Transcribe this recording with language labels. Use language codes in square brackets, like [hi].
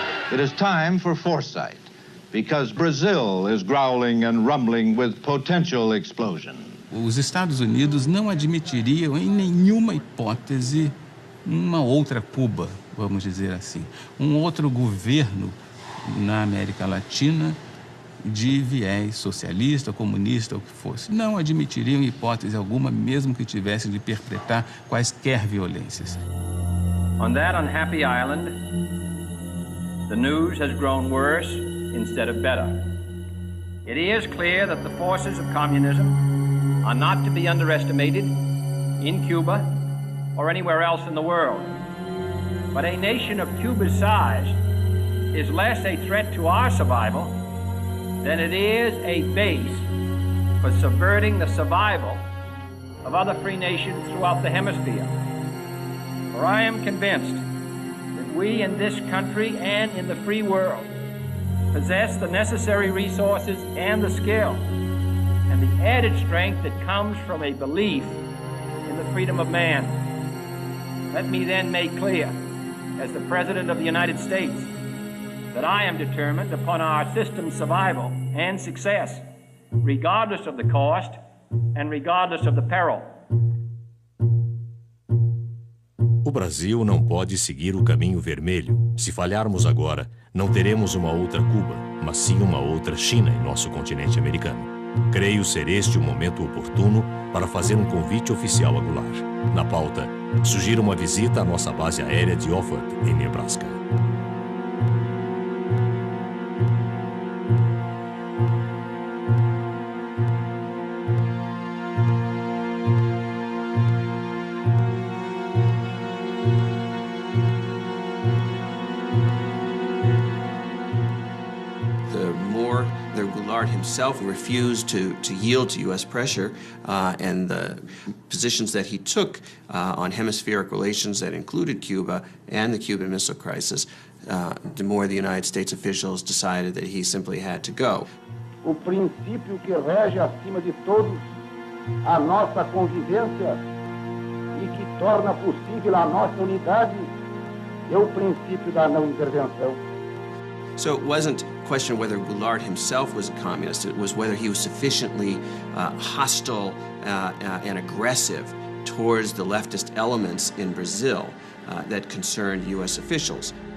[en] It is time for foresight, because Brazil is growling and rumbling with potential explosion. [pt] Os Estados Unidos não admitiriam em nenhuma hipótese uma outra Cuba, vamos dizer assim, um outro governo na América Latina de viés socialista, comunista, o que fosse. Não admitiriam em hipótese alguma, mesmo que tivessem de perpetrar quaisquer violências. [en] On that unhappy island, the news has grown worse instead of better. It is clear that the forces of communism are not to be underestimated in Cuba or anywhere else in the world. But a nation of Cuba's size is less a threat to our survival than it is a base for subverting the survival of other free nations throughout the hemisphere. For I am convinced that we in this country and in the free world possess the necessary resources and the skill and the added strength that comes from a belief in the freedom of man. Let me then make clear, as the President of the United States, that I am determined upon our system's survival and success, regardless of the cost and regardless of the peril. [pt] O Brasil não pode seguir o caminho vermelho. Se falharmos agora, não teremos uma outra Cuba, mas sim uma outra China em nosso continente americano. Creio ser este o momento oportuno para fazer um convite oficial a Goulart. Na pauta, sugiro uma visita à nossa base aérea de Offutt, em Nebraska. [en] Goulart himself refused to yield to U.S. pressure, and the positions that he took on hemispheric relations that included Cuba and the Cuban Missile Crisis, the more the United States officials decided that he simply had to go. [pt] O princípio que rege acima de todos a nossa convivência e que torna possível a nossa unidade é o princípio da não intervenção. [en] So it wasn't a question of whether Goulart himself was a communist, it was whether he was sufficiently hostile and aggressive towards the leftist elements in Brazil that concerned U.S. officials.